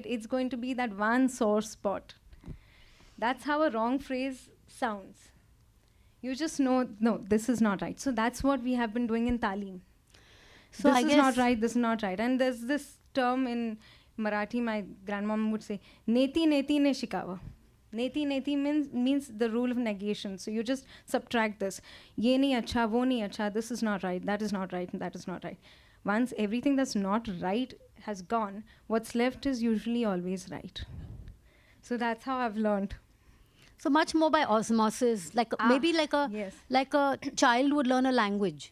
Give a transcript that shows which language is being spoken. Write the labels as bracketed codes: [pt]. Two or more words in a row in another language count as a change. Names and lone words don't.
[en] It's going to be that one sore spot. That's how a wrong phrase sounds. You just know, no, this is not right. So that's what we have been doing in Talim. So this is not right, this is not right. And there's this term in Marathi, my grandmom would say, [mr] neti neti ne shikawa. [sa] Neti neti [en] means the rule of negation. So you just subtract this. [hi] Ye nahi acha, wo nahi acha, [en] this is not right, that is not right, and that is not right. Once everything that's not right has gone, what's left is usually always right. So that's how I've learned. So much more by osmosis, maybe like a child would learn a language.